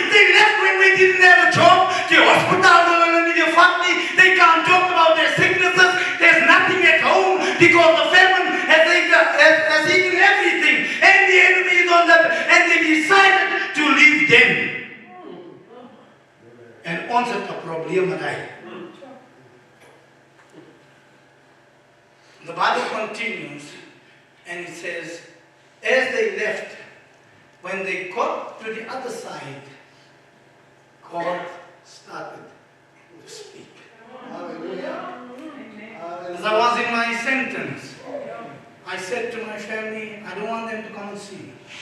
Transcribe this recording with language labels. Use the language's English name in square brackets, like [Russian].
[English] They left when we didn't have a job. The hospital, they can't talk about their sicknesses. There's nothing at home because the famine has eaten everything. And the enemy is on them. And they decided to leave them. [Afrikaans] En ons het 'n probleem met hy. [English] The Bible continues and it says, as they left, when they got to the other side, God started to speak. As I was in my sentence, I said to my family, I don't want them to come and see me.